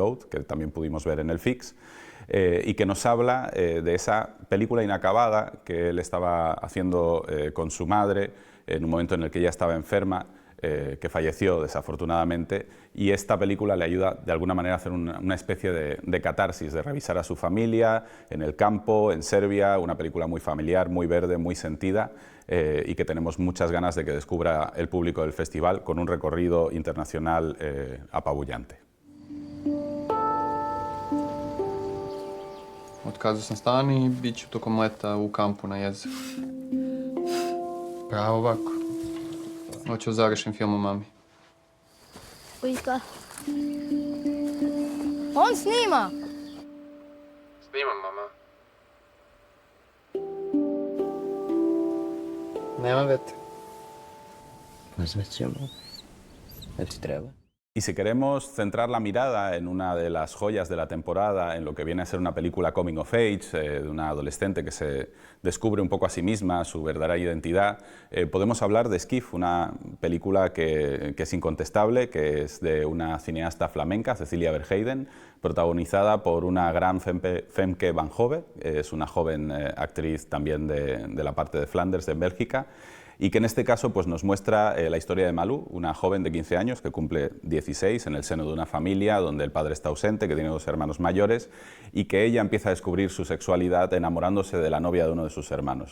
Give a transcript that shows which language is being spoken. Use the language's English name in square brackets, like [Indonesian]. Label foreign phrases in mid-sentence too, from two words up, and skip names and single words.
[Spanish] Load, que también pudimos ver en el FIX, y que nos habla de esa película inacabada que él estaba haciendo con su madre en un momento en el que ella estaba enferma, que falleció desafortunadamente, y esta película le ayuda de alguna manera a hacer una especie de catarsis, de revisar a su familia en el campo, en Serbia, una película muy familiar, muy verde, muy sentida, y que tenemos muchas ganas de que descubra el público del festival con un recorrido internacional apabullante. [Serbian] Otkazao sam stan I bit ću tokom leta u kampu na jezeru. Pravo ovako. Hoću završim film o mami. Ujka. On snima! Snimam, mama. Nema vete. Pozvat ćemo. Si treba. [Spanish] Y si queremos centrar la mirada en una de las joyas de la temporada, en lo que viene a ser una película [English] coming of age, [Spanish] de una adolescente que se descubre un poco a sí misma, su verdadera identidad, podemos hablar de Skiff, una película que es incontestable, que es de una cineasta flamenca, Cecilia Verheiden, protagonizada por una gran Femke van Hove, es una joven actriz también de la parte de Flanders, de Bélgica, y que en este caso pues, nos muestra la historia de Malú, una joven de 15 años que cumple 16 en el seno de una familia donde el padre está ausente, que tiene dos hermanos mayores, y que ella empieza a descubrir su sexualidad enamorándose de la novia de uno de sus hermanos.